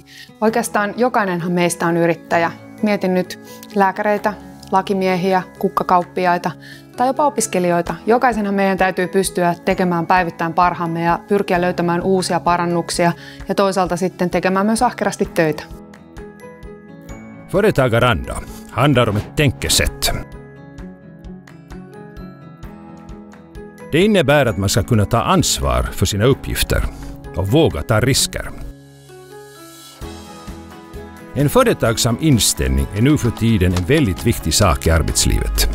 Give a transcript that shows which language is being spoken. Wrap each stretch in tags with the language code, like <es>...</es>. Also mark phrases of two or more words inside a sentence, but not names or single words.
<fi>Oikeastaan jokainenhan meistä on yrittäjä. Mietin nyt lääkäreitä, lakimiehiä, kukkakauppiaita tai jopa opiskelijoita. Jokaisenhan meidän täytyy pystyä tekemään päivittäin parhaamme ja pyrkiä löytämään uusia parannuksia ja toisaalta sitten tekemään myös ahkerasti töitä.</fi> <sv>Företagaranda handlar om ett tänkesätt. Det innebär att man ska kunna ta ansvar för sina uppgifter och våga ta risker. En företagsam inställning är nu för tiden en väldigt viktig sak i arbetslivet.</sv>